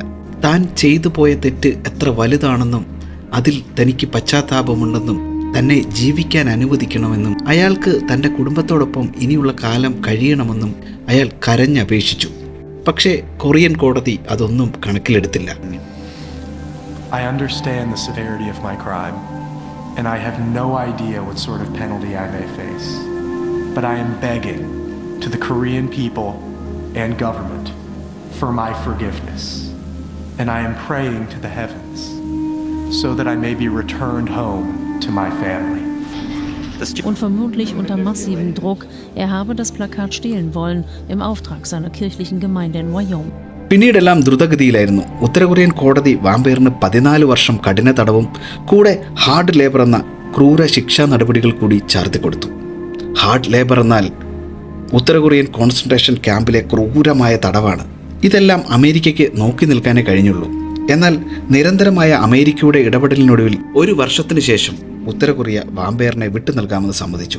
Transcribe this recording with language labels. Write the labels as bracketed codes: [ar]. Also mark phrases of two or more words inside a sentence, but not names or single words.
[ml] താൻ ചെയ്തു പോയ തെറ്റ് എത്ര വലുതാണെന്നും അതിൽ തനിക്ക് പശ്ചാത്താപമുണ്ടെന്നും തന്നെ ജീവിക്കാൻ അനുവദിക്കണമെന്നും അയാൾക്ക് തൻ്റെ കുടുംബത്തോടൊപ്പം ഇനിയുള്ള കാലം കഴിയണമെന്നും അയാൾ കരഞ്ഞപേക്ഷിച്ചു. പക്ഷേ കൊറിയൻ കോടതി അതൊന്നും കണക്കിലെടുത്തില്ല. [en] I understand the severity of my crime, and I have no idea what sort of penalty I may face. But I am begging to the Korean people and government for my forgiveness, and I am praying to the heavens so that I may be returned home to my family. [de] Und vermutlich unter massivem Druck, er habe das Plakat stehlen wollen im Auftrag seiner kirchlichen Gemeinde in Wyoming. [ml] പിന്നീടെല്ലാം ദ്രുതഗതിയിലായിരുന്നു. ഉത്തര കൊറിയൻ കോടതി വാമ്പയറിന് 14 വർഷം കഠിന തടവും കൂടെ [en] hard labor [ml] എന്ന ക്രൂര ശിക്ഷാ നടപടികൾ കൂടി ചാർത്തി കൊടുത്തു. [en] hard labor [ml] എന്നാൽ ഉത്തര കൊറിയൻ [en] concentration campile [ml] ക്രൂരമായ തടവാണ്. ഇതെല്ലാം അമേരിക്കയ്ക്ക് നോക്കി നിൽക്കാനേ കഴിഞ്ഞുള്ളൂ. എന്നാൽ നിരന്തരമായ അമേരിക്കയുടെ ഇടപെടലിനൊടുവിൽ 1 വർഷത്തിന് ശേഷം ഉത്തര കൊറിയ വാമ്പയറിനെ വിട്ടു നൽകാമെന്ന് സമ്മതിച്ചു.